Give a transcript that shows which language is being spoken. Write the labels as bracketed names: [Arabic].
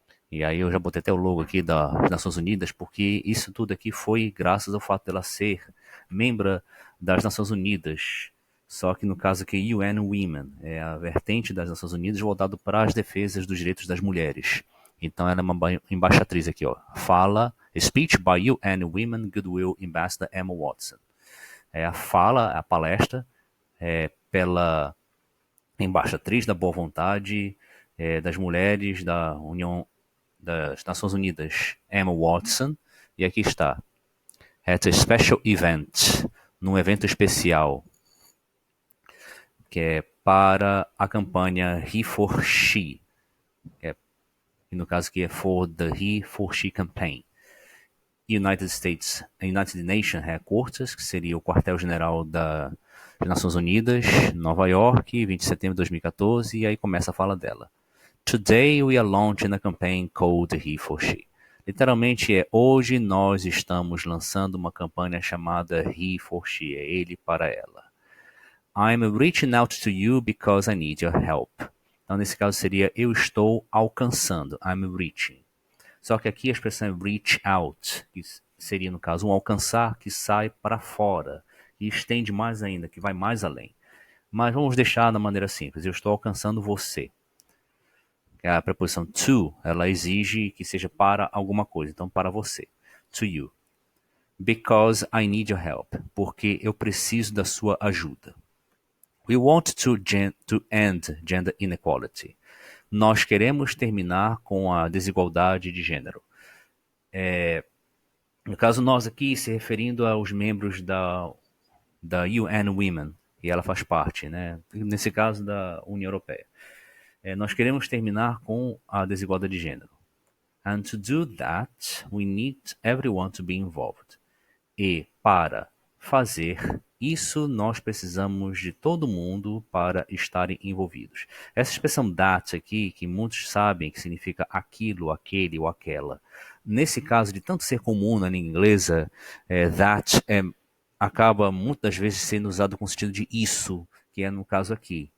[Portuguese] E aí eu já botei até o logo aqui das Nações Unidas, porque isso tudo aqui foi graças ao fato dela ser membro das Nações Unidas. Só que no caso aqui, UN Women, é a vertente das Nações Unidas voltado para as defesas dos direitos das mulheres. Então ela é uma embaixatriz aqui, ó. [English] Fala, Speech by UN Women Goodwill Ambassador Emma Watson. [Portuguese] É a fala, a palestra, pela embaixatriz da boa vontade das mulheres da União das Nações Unidas, Emma Watson, e aqui está. [English] At a special event, [Portuguese] num evento especial, que é para a campanha He for She, que no caso aqui é [English] for the He for She campaign. United Nations Headquarters, [Portuguese] que seria o quartel-general das Nações Unidas, Nova York, 20 de setembro de 2014, e aí começa a fala dela. [English] Today we are launching a campaign called He for She. [Portuguese] Literalmente é hoje nós estamos lançando uma campanha chamada He for She, é ele para ela. [English] I'm reaching out to you because I need your help. [Portuguese] Então nesse caso seria eu estou alcançando, [English] I'm reaching. [Portuguese] Só que aqui a expressão é reach out, que seria no caso um alcançar que sai para fora, que estende mais ainda, que vai mais além. Mas vamos deixar da maneira simples, eu estou alcançando você. A preposição to, ela exige que seja para alguma coisa, então para você, [English] to you. Because I need your help, [Portuguese] porque eu preciso da sua ajuda. [English] We want to end gender inequality. [Portuguese] Nós queremos terminar com a desigualdade de gênero. No caso, nós aqui se referindo aos membros da UN Women, e ela faz parte, né? Nesse caso da União Europeia. Nós queremos terminar com a desigualdade de gênero. [English] And to do that, we need everyone to be involved. [Portuguese] E para fazer isso, nós precisamos de todo mundo para estarem envolvidos. Essa expressão that aqui, que muitos sabem que significa aquilo, aquele ou aquela. Nesse caso, de tanto ser comum na língua inglesa, that acaba muitas vezes sendo usado com o sentido de isso, que é no caso aqui.